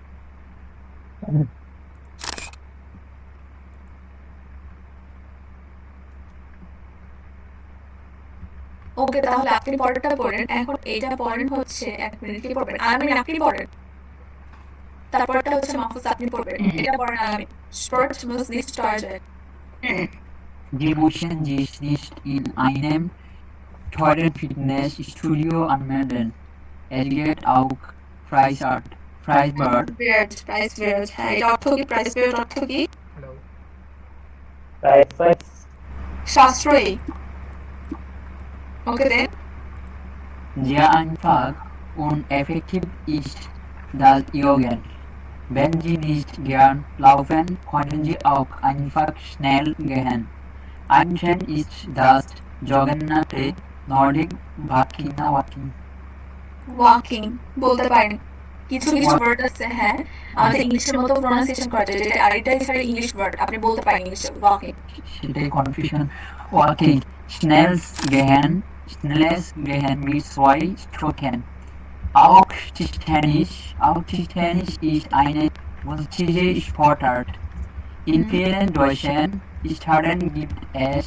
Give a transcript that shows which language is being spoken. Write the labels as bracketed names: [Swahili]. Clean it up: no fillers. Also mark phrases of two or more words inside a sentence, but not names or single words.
[Bangla] ওকে, তাহলে আপনি পরেরটা পড়েন। এখন এইটা পড়েন হচ্ছে, এক মিনিট, কি পড়বেন? আমিন আপনি পড়েন, তারপরটা হচ্ছে মাহফুজ আপনি পড়বেন। এটা পড়েন আমিন। [German] Sport muss nicht teuer sein. Die müssen sich nicht in einem teuren Fitnessstudio anmelden. Es geht auch Preiswert. Preiswert, [Bangla] হ্যাঁ, এটা অর্থ কি? Preiswert অর্থ কি? [German] Preiswert. [Bangla] সাশ্রয়ী। ওকে দেন। [German] Sehr einfach und effektiv ist das Joggen. Wenn Sie nicht gern laufen, können Sie auch einfach schnell gehen. Einstein ist das sogenannte Nordic Walking. [Bangla] ওয়াকিং বলতে পারেন, কিছু কিছু ওয়ার্ড আছে, হ্যাঁ আমাদের ইংলিশের মতো প্রোনাউন্সিয়েশন করা যায়, যেটা আরেকটা হিসেবে [English] English word, [Bangla] আপনি বলতে পারেন ইংলিশে ওয়াকিং। সেটাই কনফিউশন। Walking. [German] Schnelles Gehen mit 2 Stroken. Auch Tischtennis ist eine günstige Sportart. In vielen deutschen Städten gibt es